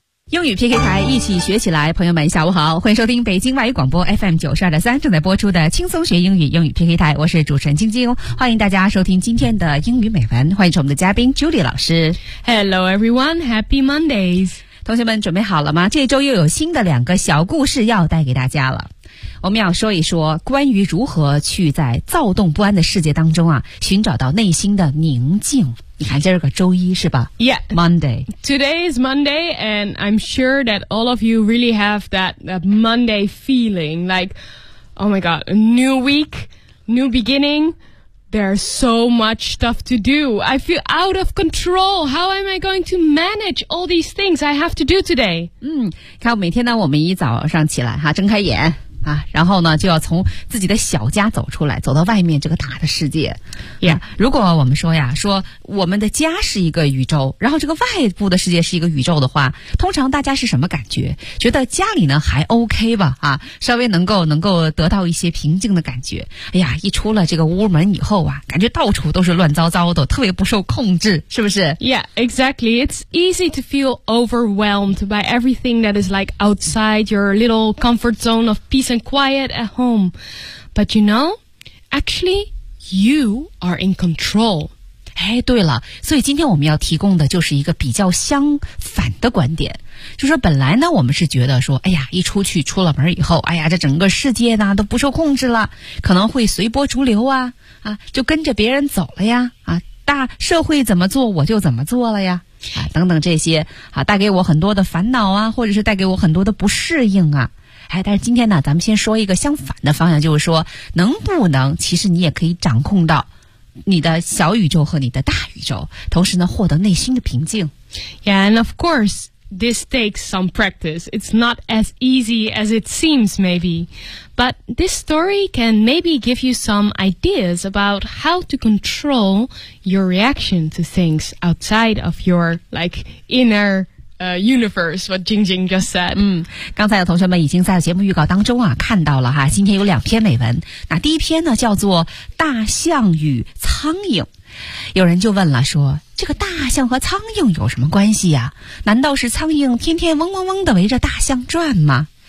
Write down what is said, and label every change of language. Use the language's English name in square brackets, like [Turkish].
[Chinese] 英语 PK 台，一起学起来。朋友们下午好，欢迎收听北京外语广播 FM92.3 正在播出的轻松学英语英语 PK 台，我是主持人晶晶，欢迎大家收听今天的英语美文，欢迎我们的嘉宾 Judy 老师。 [English] Hello everyone, happy Mondays。 [Chinese] 同学们准备好了吗？这周又有新的两个小故事要带给大家了，我们要说一说关于如何去在躁动不安的世界当中啊，寻找到内心的宁静。你看今儿个周一是吧？ [English] Yeah, Monday. Today is Monday, and I'm sure that all of you really have that Monday feeling. Like, oh my god, a new week, new beginning. There's so much stuff to do. I feel out of control. How am I going to manage all these things I have to do today? [Chinese] 看每天呢，我们一早上起来哈，睁开眼啊，然后呢就要从自己的小家走出来，走到外面这个大的世界。 [English] Yeah. [Chinese] 如果我们说呀，说我们的家是一个宇宙，然后这个外部的世界是一个宇宙的话，通常大家是什么感觉？觉得家里呢还 OK 吧，啊，稍微能够得到一些平静的感觉。哎呀，一出了这个屋门以后啊，感觉到处都是乱糟糟的，特别不受控制，是不是？ [English] Yeah, exactly. It's easy to feel overwhelmed by everything that is like outside your little comfort zone of peace and quiet at home. But you know, actually,You are in control. [Chinese] 哎，对了，所以今天我们要提供的就是一个比较相反的观点，就说本来呢，我们是觉得说，哎呀，一出去出了门以后，哎呀，这整个世界呢都不受控制了，可能会随波逐流啊，啊，就跟着别人走了呀，啊，大社会怎么做我就怎么做了呀，啊，等等这些啊，带给我很多的烦恼啊，或者是带给我很多的不适应啊。哎，但是今天呢，咱们先说一个相反的方向，就是说，能不能其实你也可以掌控到你的小宇宙和你的大宇宙，同时呢，获得内心的平静。 [English] Yeah, and of course, this takes some practice. It's not as easy as it seems, maybe. But this story can maybe give you some ideas about how to control your reaction to things outside of your, like, innerUniverse, what Jingjing just said. [Chinese] 刚才有同学们已经在节目预告当中啊看到了哈，今天有两篇美文。那第一篇呢叫做大象与苍蝇。有人就问了说，这个大象和苍蝇有什么关系啊？难道是苍蝇天天嗡嗡嗡地围着大象转吗？